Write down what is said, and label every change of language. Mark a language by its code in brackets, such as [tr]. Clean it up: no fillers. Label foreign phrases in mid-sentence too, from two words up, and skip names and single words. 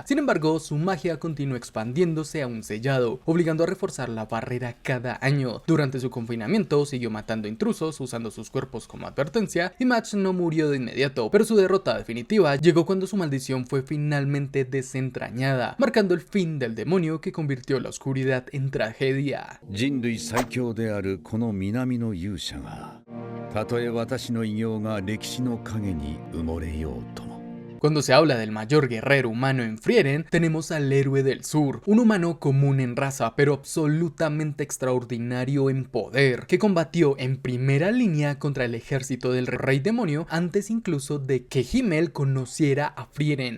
[es] Sin embargo, su magia continuó expandiéndose a un sellado, obligando a reforzar la barrera cada año. Durante su confinamiento siguió matando intrusos usando sus cuerpos como advertencia, y Match no murió de inmediato, pero su derrota definitiva llegó cuando su maldición fue finalmente desentrañada, marcando el fin del demonio que convirtió la oscuridad en tragedia. [ja] 人類最強であるこの南の勇者がたとえ私の偉業が歴史の影に埋もれようとも [es] Cuando se habla del mayor guerrero humano en Frieren, tenemos al héroe del sur, un humano común en raza, pero absolutamente extraordinario en poder, que combatió en primera línea contra el ejército del rey demonio antes incluso de que Himmel conociera a Frieren.